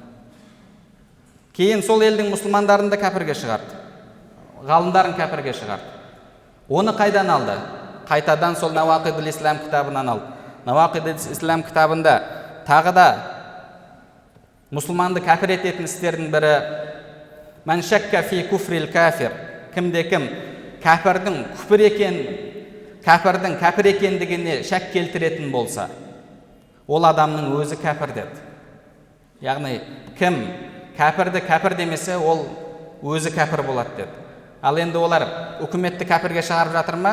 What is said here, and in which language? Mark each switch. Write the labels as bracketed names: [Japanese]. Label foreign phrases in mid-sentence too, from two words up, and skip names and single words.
[Kazakh] Кейін сол елдің мұсылмандарын да кәпірге шығарды, ғалымдарын кәпірге шығарды. Оны қайдан алды? Қайтадан сол Науақидул Ислам кітабынан алды. Науақидул Ислам кітабында тағы да мұсылманды кәпір ететін істердің бірі [Arabic] من شك في كفر الكافر, [Kazakh] кімде-кім кәпірдің кәпір екендігіне шәк келтіретін болса, ол адамның өзі кәпір деді. Яғни кім кәпірді кәпір демесе, ол өзі кәпір болады деді. Ал енді олар үкіметті кәпірге шығарып жатыр ма?